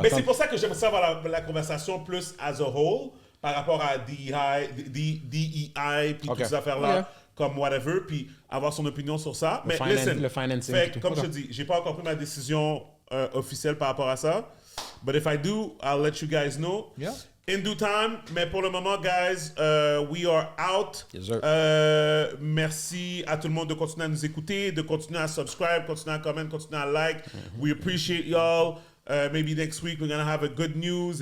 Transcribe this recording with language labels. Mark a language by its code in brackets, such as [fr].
[fr] Mais c'est pour ça que j'aimerais ça avoir la conversation plus [en] as a whole [fr] par rapport à DEI, puis toutes ces affaires-là. Comme whatever, puis avoir son opinion sur ça. Mais le financing. Comme je te dis, j'ai pas encore pris ma décision officielle par rapport à ça. [en] But if I do, I'll let you guys know. Yeah. In due time. [fr] Mais pour le moment, [en] guys, we are out. Yes, sir. [fr] Merci à tout le monde de continuer à nous écouter, de continuer à subscribe, continuer à comment, continuer à like. [en] We appreciate y'all. Maybe next week, we're going to have a good news.